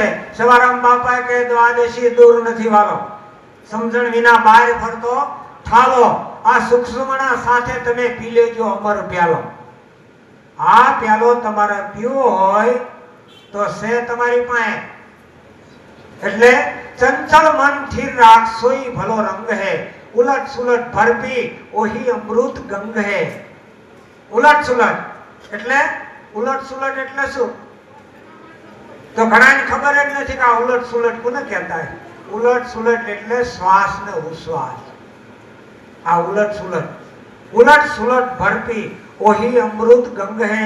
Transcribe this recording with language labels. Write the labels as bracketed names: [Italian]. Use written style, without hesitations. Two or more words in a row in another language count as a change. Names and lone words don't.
[Gujarati] સવારામ બાપા કે દ્વાદશી દૂર નથી વાળો. સમજણ વિના બહાર ફરતો ઠાલો. આ સૂક્ષ્મણા સાથે તમે પી લેજો અમર પ્યાલો. આ પ્યાલો તમારે પીવો હોય તો છે તમારી પાસે. [Hindi] એટલે चंचल मन स्थिर राख सोई भलो रंग है. उलट सुलट भरपी ओही अमृत गंग है. उलट सुलट [Gujarati] એટલે શું? તો ઘણાને ખબર જ નથી કે આ ઉલટ સુલટ કોને કહેતા હોય. ઉલટ સુલટ એટલે શ્વાસ ને ઉશ્વાસ. આ [Hindi] उलट सुलट भरपी ओही अमृत गंग है.